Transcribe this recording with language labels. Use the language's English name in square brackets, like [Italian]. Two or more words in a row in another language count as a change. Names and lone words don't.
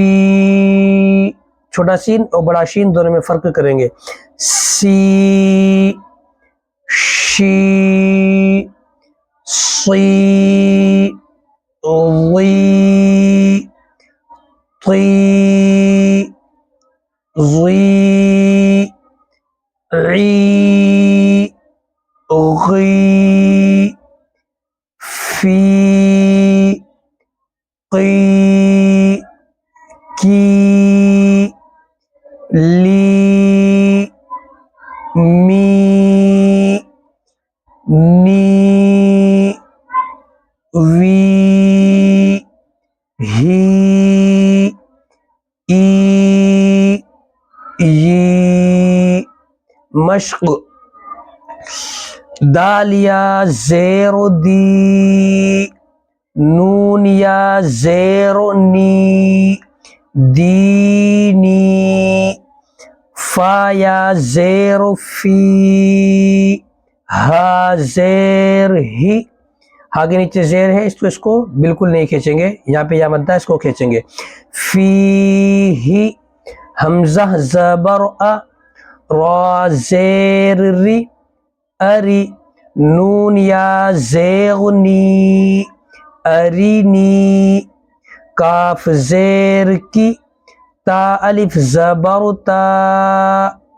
[Urdu] چھوٹا سین اور بڑا شین دونوں میں فرق کریں گے۔ سی، شی، صي ضي طي ضي عي غي في قي کی لی می نی وی ہی ای ی مشق دال یا زیر دی نون یا زیر نی دینی فا یا زیر فی ہا زیر ہی ہا کے نیچے زیر ہے اس کو بالکل نہیں کھینچیں گے یہاں پہ یا مدہ اس کو کھینچیں گے فی ہی حمزہ زبر ا را زیر ری اری نون یا زیغنی ارینی کاف زیر کی تا الف زبر تا